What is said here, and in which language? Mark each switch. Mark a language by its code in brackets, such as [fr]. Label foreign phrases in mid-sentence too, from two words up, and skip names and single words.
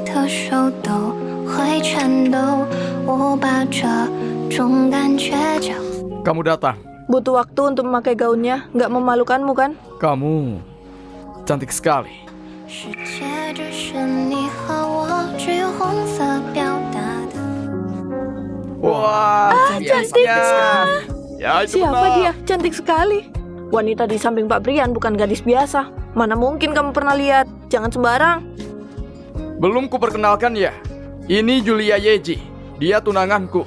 [zh] 手都会颤抖，我把这种感觉叫 [id] Kamu datang. Butuh waktu untuk memakai gaunnya, nggak memalukanmu kan? Kamu cantik sekali. [zh] 世界只是你和我，只有红色表达的。 [id] Wah, cantiknya. Ya, itu Siapa benar. dia? Cantik sekali. Wanita di samping Pak Brian bukan gadis biasa. Mana mungkin kamu pernah lihat? Jangan sembarang. Belum kuperkenalkan ya. Ini Julia Yeji. Dia tunanganku.